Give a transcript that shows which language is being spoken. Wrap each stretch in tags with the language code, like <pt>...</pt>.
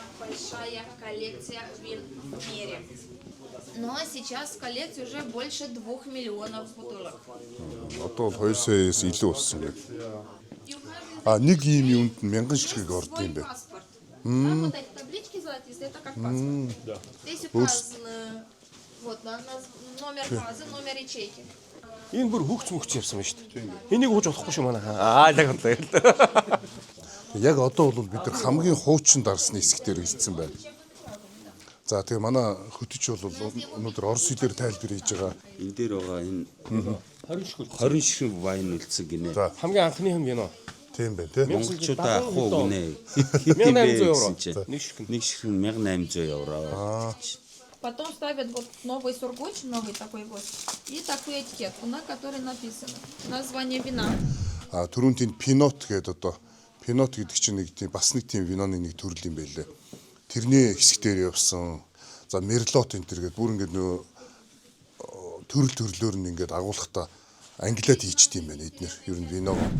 <ru>Большая коллекция вин в мире. Но сейчас в коллекции уже больше 2 миллионов бутылок.</ru> <mn>Одоо 2 саяас илүү болсон гэдэг. Нэг ийм юунд 1000 ширхэг ордог юм байна.</mn> <ru>Вот эти таблички золотистые, это как паспорт. Здесь указано вот номер базы, номер ячейки.</ru> <mn>Энэ бүр хөгц мөгч явсан байна шүү дээ. Энийг хууж болохгүй шүү манайхаа. Яг бодлоо. Яг одоо бол бид нар хамгийн хуучин дарсны хэсгээр хэлсэн байна. За тэгээ манай хөтөч бол өнөөдөр Орос хэлээр тайлбар хийж байгаа. Энэ дээр байгаа энэ 20 ширхэг вайн үлдсэн гинэ. Хамгийн анхны юм гинэ. Тийм байна тий. Монголчуудаа авах уу гинэ. Хэдэн бэ гэсэн чинь. Нэг ширхэг 1800 евро.</mn> <ru>Потом ставят вот новый сургуч, новый такой вот, и такую этикетку, на которой написано название вина.</ru> <mn>Түрүүн тийм пинот гэдэг одоо пинот гэдэг чинь нэг тийм бас нэг тийм виноны нэг төрөл юм байлээ. Тэрний хэсгээр явсан. За мерлот энэ төр гэдэг бүр ингээд нөө төрлөөр нь ингээд агуулгахдаа англиад хийчихдээ юм байна эднэр. Ер нь вино.</mn>